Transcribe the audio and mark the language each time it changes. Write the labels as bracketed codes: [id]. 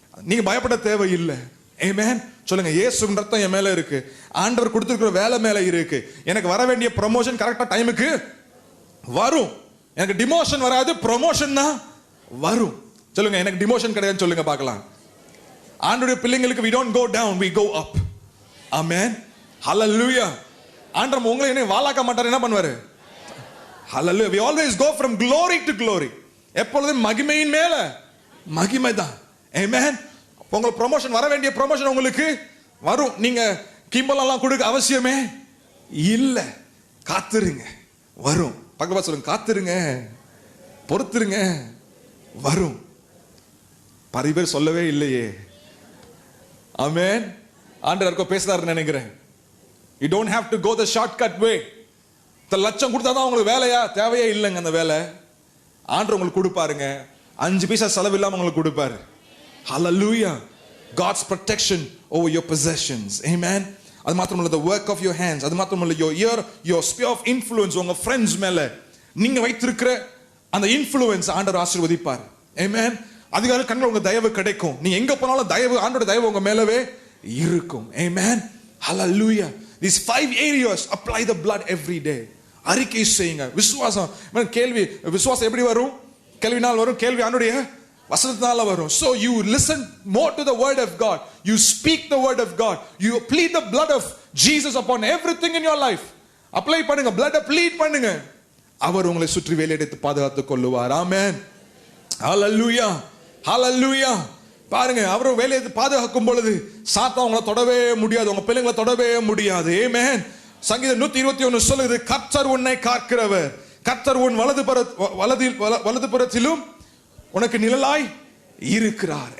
[ta] நீங்க பயப்பட தேவையில்லை. ஆமென். சொல்லுங்க, இயேசுவின் ரத்தம் என் மேல இருக்கு, ஆண்டவர் கொடுத்திருக்கிற வேலை மேல இருக்கு, எனக்கு வர வேண்டிய ப்ரமோஷன் கரெக்டா டைமுக்கு வரும், எனக்கு டிமோஷன் வராது, ப்ரமோஷன் தான் வரும். சொல்லுங்க, எனக்கு டிமோஷன் கிடையாது சொல்லுங்க பார்க்கலாம். ஆண்டவருடைய பிள்ளைங்களுக்கு [en] we don't go down, we go up. Amen. Hallelujah. [ta] ஆண்டவர் உங்களை என்ன வாலாக்க மாட்டார், என்ன பண்ணுவாரு? [en] Hallelujah. We always go from glory to glory. [ta] எப்பொழுதும் மகிமையின் மேல மகிமை தான். Amen. உங்களுக்கு ப்ரமோஷன் வர வேண்டிய ப்ரமோஷன் உங்களுக்கு வரும். நீங்க கிம்பலெல்லாம் கொடுக்க அவசியமே இல்ல, காத்துருங்க, வரும். பக்கமா சொல்லுங்க, காத்துருங்க, பொறுத்துருங்க, வரும். பல பேர் சொல்லவே இல்லையே. ஆமென். ஆண்டவர் பேசுறாருன்னு நினைக்கிறேன். [en] You don't have to go the shortcut way. [ta] லட்சம் கொடுத்தாதான் உங்களுக்கு வேலையா? தேவையே இல்லைங்க. அந்த வேலை ஆண்டவர் உங்களுக்கு கொடுப்பாருங்க. 5 பைசா செலவு இல்லாம உங்களுக்கு கொடுப்பாரு. [en] Hallelujah. God's protection over your possessions. Amen. [ta] அது மாத்திரமல்ல, [en] the work of your hands. [ta] அது மாத்திரமல்ல, [en] your sphere of influence, [ta] உங்க friends மேல நீங்க வைத்திருக்கிற அந்த இன்ஃப்ளூயன்ஸ் ஆண்டவர் ஆசீர்வதிப்பார். Amen. அதிகார கண்கள் உங்க தயவு கிடைக்கும். நீங்க எங்க போனாலும் தயவு, ஆண்டவருடைய தயவு உங்க மேலவே இருக்கும். Amen. Hallelujah. [en] These 5 areas, apply the blood every day. [ta] அறிக்கை செய்யுங்க. விசுவாசம் கேள்வி, விசுவாசம் எப்படி வரும்? கேள்வினால் வரும், கேள்வி ஆண்டுடைய வசனத்தினால வரும். [en] So you listen more to the word of God, you speak the word of God, you plead the blood of Jesus upon everything in your life. [ta] Apply பண்ணுங்க, blood ப்ளீட் பண்ணுங்க. அவர் உங்களை சுற்றி வேலையெடுத்து பாதுகாத்துக் கொள்ளுவார். ஆமென், ஹalleluya, ஹalleluya. பாருங்க, அவர் வேலையை பாதுகாக்கும் பொழுது சாத்தான் உங்களை தொடவே முடியாது, உங்க பிள்ளைங்களை தொடவே முடியாது. ஆமென். சங்கீதம் 121 சொல்லுது, கர்த்தர் உன்னை காக்கிறவர், கர்த்தர் உன் வலது புறத்திலும் உனக்கு நிழலாய் இருக்கிறார்.